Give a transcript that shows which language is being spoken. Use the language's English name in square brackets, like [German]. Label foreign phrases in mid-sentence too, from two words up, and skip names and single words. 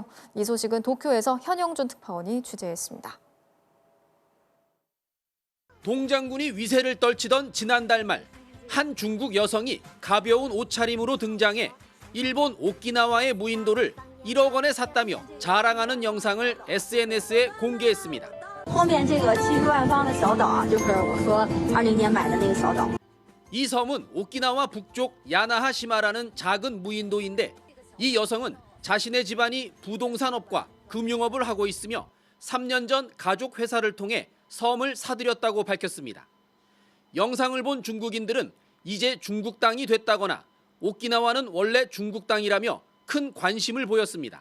[Korean] 이 소식은 도쿄에서 현영준 특파원이 취재했습니다. 동장군이 위세를 떨치던 지난달 말, 한 중국 여성이 가벼운 옷차림으로 등장해 일본 오키나와의 무인도를 1억 원에 샀다며 자랑하는 영상을 SNS에 공개했습니다. [Chinese] 后面这个70万方的小岛就是我说20年买的那个小岛. [Korean] 이 섬은 오키나와 북쪽 야나하시마라는 작은 무인도인데 이 여성은 자신의 집안이 부동산업과 금융업을 하고 있으며 3년 전 가족 회사를 통해 섬을 사들였다고 밝혔습니다. 영상을 본 중국인들은 이제 중국 땅이 됐다거나 오키나와는 원래 중국 땅이라며 큰 관심을 보였습니다.